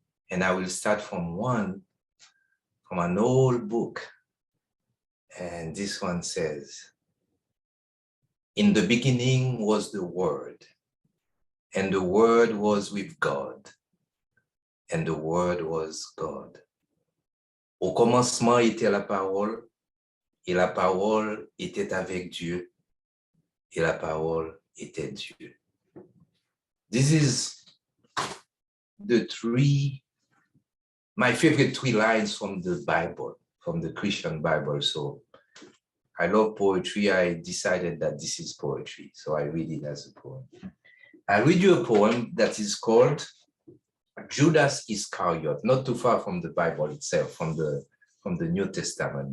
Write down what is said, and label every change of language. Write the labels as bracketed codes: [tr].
[en] And I will start from an old book. And this one says, "In the beginning was the Word, and the Word was with God, and the Word was God. [fr] Au commencement était la parole, et la parole était avec Dieu, et la parole était Dieu." [en] This is my favorite 3 lines from the Bible, from the Christian Bible. So I love poetry. I decided that this is poetry, so I read it as a poem. I read you a poem that is called Judas Iscariot, not too far from the Bible itself, from the New Testament.